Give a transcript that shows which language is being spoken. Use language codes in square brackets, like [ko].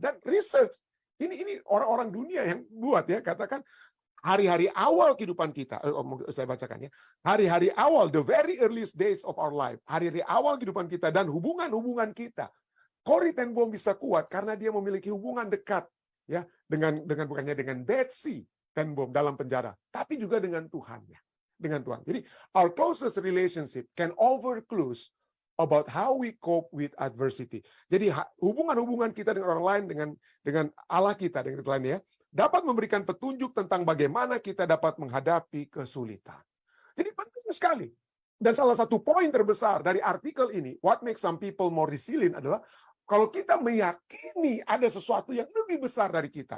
[id] Dan research, ini orang-orang dunia yang buat ya, katakan hari-hari awal kehidupan kita, saya bacakan ya, hari-hari awal, [en] the very earliest days of our life, [id] hari-hari awal kehidupan kita dan hubungan-hubungan kita, Corrie ten Boom bisa kuat karena dia memiliki hubungan dekat ya dengan bukannya dengan Betsy ten Boom dalam penjara, tapi juga dengan Tuhannya, dengan Tuhan. [en] Jadi our closest relationship can offer clues about how we cope with adversity. [id] Jadi hubungan-hubungan kita dengan orang lain, dengan Allah kita, dengan lain ya, dapat memberikan petunjuk tentang bagaimana kita dapat menghadapi kesulitan. Jadi penting sekali. Dan salah satu poin terbesar dari artikel ini, [en] what makes some people more resilient, [id] adalah kalau kita meyakini ada sesuatu yang lebih besar dari kita.